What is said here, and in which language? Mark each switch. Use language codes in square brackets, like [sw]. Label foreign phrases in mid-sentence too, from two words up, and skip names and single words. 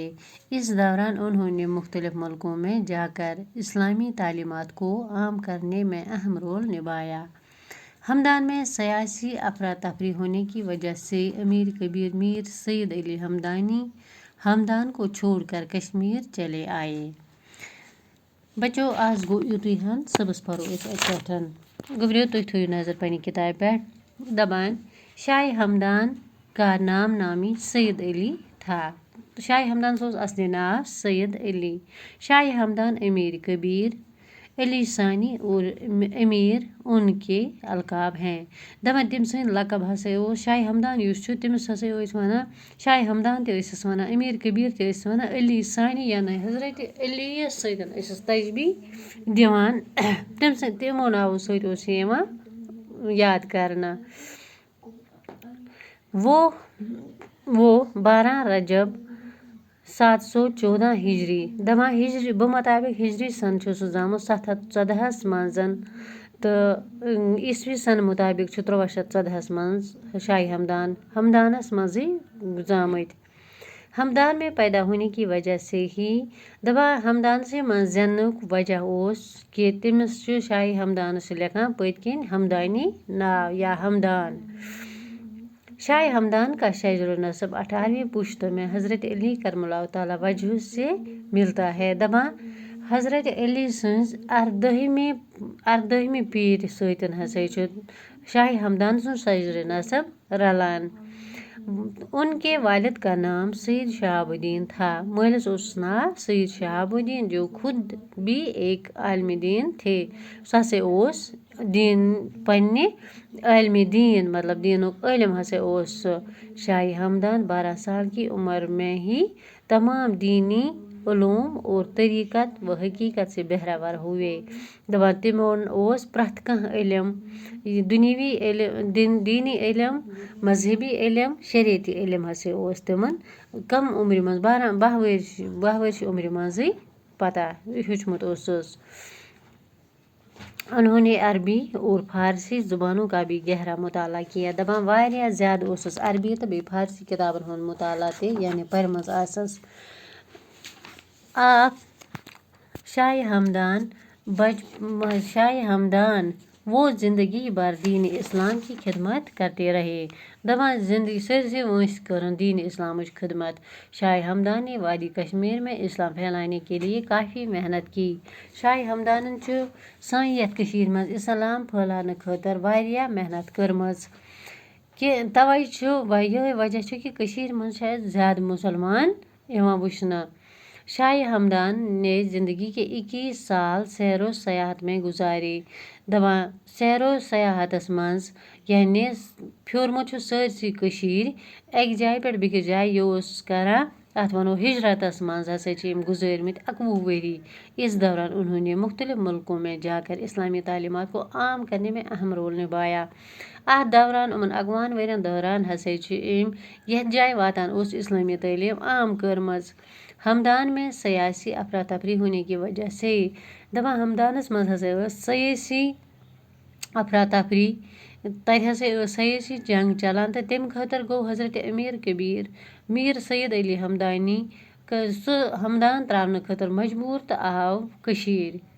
[ur] اس دوران انہوں نے مختلف ملکوں میں جا کر اسلامی تعلیمات کو عام کرنے میں اہم رول نبھایا. ہمدان میں سیاسی افراتفری ہونے کی وجہ سے امیر کبیر میر سید علی ہمدان کو چھوڑ کر کشمیر چلے آئے. [ks] بچو آز گو یوتُے ہن صبس پرو أسۍ اَتہِ پٮ۪ٹھ. گوبریو تُہۍ تھٲیِو نظر پنٛنہِ کِتابہِ پٮ۪ٹھ. [ur] دپان شاہ ہمدان کا نامی سید علی تھا. [ks] شاہ ہمدان سُنٛد اصلی ناو سید علی. [ur] شاہ ہمدان امیر کبیر علی ثانی اور امیر ان کے القاب ہیں. [ks] دپان تٔمۍ سٕنٛدۍ لقب ہسا اوس شاہ ہمدان یُس چھُ تٔمِس ہسا ٲسۍ وَنان شاہ ہمدان تہِ ٲسِس وَنان امیر کبیر تہِ ٲسِس وَنان علی ثانی یعنی حضرت علی یَس سۭتۍ ٲسِس تشبیح دِوان. تِمو ناوو سۭتۍ اوس یہِ یِوان یاد کرنہٕ. وہ 12 رجب 714 ہجری دپان ہجری بمطابق ہجری سن چھُ سُہ زامُت 714 منٛز تہٕ عیسوی سن مطابق چھُ 1314 منٛز شاہ ہمدانس منٛزٕے زامٕتۍ. [ur] ہمدان میں پیدا ہونے کی وجہ سے ہی [ks] دپان ہمدانسٕے منٛز زیننُک وجہ اوس کہ تٔمِس چھُ شاہ ہمدانس چھُ لیکھان پٔتۍ کِنۍ ہمدانی ناو یا ہمدان. [ur] شاہ ہمدان کا شجر نسب 18ویں پشت میں حضرت علی کرم اللہ تعالی وجہہ سے ملتا ہے. [ks] دپان حضرت علی سٕنٛز 18ویں پیٖر سۭتۍ ہسا چھُ شاہ ہمدان سُنٛد شجر نسب رلان. [ur] ان کے والد کا نام سید شہاب الدین تھا. [ks] مٲلِس اوسُس ناو [ur] سید شہاب الدین جو خود بھی ایک عالم دین تھے. [ks] سُہ ہسا اوس پننہِ عالم دین مطلب دینُک عالم ہسا اوس سُہ. [ur] شاہ ہمدان 12 سال کی عمر میں ہی تمام دینی علوم اور طریقت و حقیقت سے بہرور ہوئے. [ks] دپان تِمن اوس پرٛٮ۪تھ کانٛہہ علم دُنیوی علم دینی علم مذہبی علم شریعتی علم ہسا اوس تِمن کم عمرِ منٛز 12 ؤرشہِ عمرِ منٛزٕے پتہ ہیوٚچھمُت اوسُس. [ur] انہوں نے عربی اور فارسی زبانوں کا بھی گہرا مطالعہ کیا. [ks] دپان واریاہ زیادٕ اوسُس عربی تہٕ بیٚیہِ فارسی کِتابن ہُنٛد مطالعہ تہِ یعنی پٔرمٕژ آسس. [ur] شاہ ہمدان وہ زندگی بھر دین اسلام کی خدمت کرتے رہے. [ks] دپان زندگی سٲرسٕے وٲنٛسہِ کٔرٕن دین اسلامٕچ خدمت. [ur] شاہ ہمدان نے وادی کشمیر میں اسلام پھیلانے کے لیے کافی محنت کی. [ks] شاہ ہمدانن چھُ سانہِ یتھ کٔشیٖرِ منٛز اسلام پھٔہلاونہٕ خٲطرٕ واریاہ محنت کٔرمٕژ. توے چھُ یِہوے وجہ چھُ کہ کٔشیٖرِ منٛز چھِ اَسہِ زیادٕ مُسلمان یِوان وٕچھنہٕ. [ur] شاہ ہمدان نے زندگی کے 21 سال سیر و سیاحت میں گزارے. [ks] دپان سیر و سیاحتس منٛز یعنی پھیوٗرمُت چھُ سٲرسٕے کٔشیٖر اکہِ جایہِ پٮ۪ٹھ بیٚکِس جایہِ یہِ اوس کران اتھ ونو ہجرتس منٛز ہسا چھِ أمۍ گُزٲرمٕتۍ 21 ؤری. [ur] اس دوران انہوں نے مختلف ملکوں میں جا کر اسلامی تعلیمات کو عام کرنے میں اہم رول نبھایا. [ks] اتھ دوران یِمن 21 ؤرین دوران ہسا چھِ أمۍ یتھ جایہِ واتان اوس اسلامی تعلیم عام کٔرمٕژ. [ur] ہمدان میں سیاسی افراتفری ہونے کی وجہ سے [ks] دپان ہمدانس منٛز ہسا ٲس سیٲسی افراتفری تتہِ ہسا ٲس سیٲسی جنگ چلان تہٕ تمہِ خٲطرٕ گوٚو حضرت امیر کبیر میر سید علی ہمدانی سُہ ہمدان تراونہٕ خٲطرٕ مجبوٗر تہٕ آو کٔشیٖر.